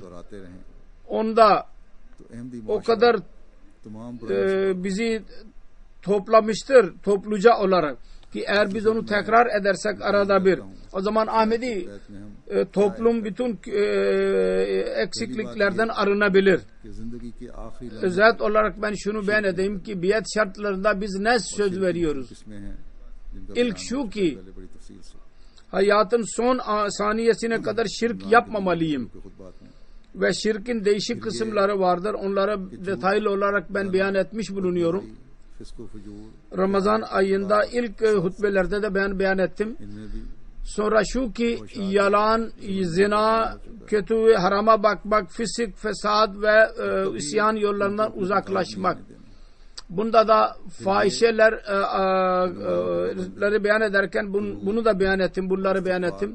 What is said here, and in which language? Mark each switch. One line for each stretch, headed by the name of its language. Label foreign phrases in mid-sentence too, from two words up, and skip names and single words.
Turkish: Onda o kadar bizi toplamıştır topluca olarak ki eğer biz onu tekrar edersek arada bir, o zaman Ahmedi toplum bütün eksikliklerden arınabilir. Özet olarak ben şunu beyan edeyim ki biyet şartlarında biz ne söz veriyoruz? İlk şu ki hayatın son saniyesine kadar şirk yapmamalıyım.
Urdu: کے خطبات میں
Turkish: Ve şirkin değişik kısımları vardır. Onları detaylı olarak ben beyan etmiş bulunuyorum.
Urdu: فسق و فجور
Turkish: Ramazan ayında ilk hutbelerde de ben beyan ettim.
Urdu: ان میں بھی
Turkish: Sonra şu ki yalan, zina, kötü ve harama bakmak, fisik, fesat ve isyan yollarından uzaklaşmak. Bunda da fahişeleri beyan ederken bunu da beyan ettim, bunları beyan ettim.